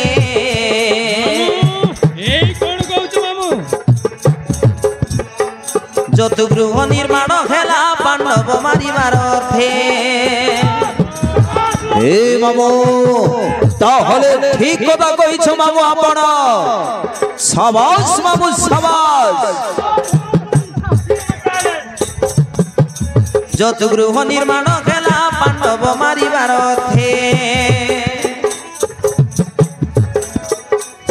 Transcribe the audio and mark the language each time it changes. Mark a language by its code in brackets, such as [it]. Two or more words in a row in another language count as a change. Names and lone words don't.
[or] ଏଇ କଣ କହୁଛ ମାମୁ ଜତୁ ଗୃହ ନିର୍ମାଣ ହେଲା ପାଣ୍ଡବ ମାରିବାର ଅର୍ଥେ ଏ ମାମୁ ତାହାହେଲେ ଠିକ କଥା କହିଛ ମାମୁ ଆପଣ ଶାବାଶ ମାମୁ ଶାବାଶ ଜତୁ ଗୃହ ନିର୍ମାଣ ହେଲା ପାଣ୍ଡବ ମାରିବାର ଅର୍ଥେ